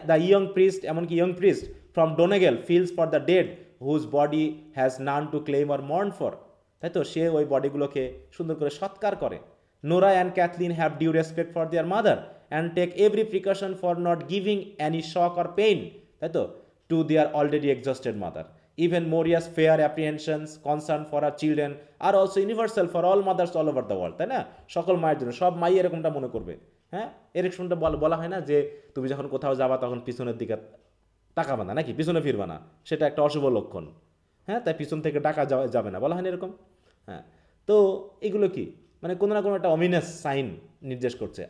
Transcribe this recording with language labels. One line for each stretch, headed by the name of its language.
English: the young priest, এমনকি young priest from Donegal feels for the dead whose body has none to claim or mourn for,
Bangla: তাই তো? সে ওই বডিগুলোকে সুন্দর করে সৎকার করে।
English: Nora and Kathleen have due respect for their mother and take every precaution for not giving any shock or pain,
Bangla: তাই তো,
English: To their already exhausted mother. Even Moria's fair apprehensions, concern for her children are also universal for all mothers all over the world,
Bangla: তাই না? সকল মায়ের জন্য, সব মাই এরকমটা মনে করবে। হ্যাঁ, এরকমটা বলা হয় না যে তুমি যখন কোথাও যাবা তখন পিছনের দিকে তাকাবা না, নাকি পিছনে ফিরবা না, সেটা একটা অশুভ লক্ষণ। হ্যাঁ, তাই পিছন থেকে ডাকা যাবে না, বলা হয় না এরকম? হ্যাঁ, তো এগুলো কি মানে কোনো না কোনো একটা অমিনাস সাইন নির্দেশ করছে।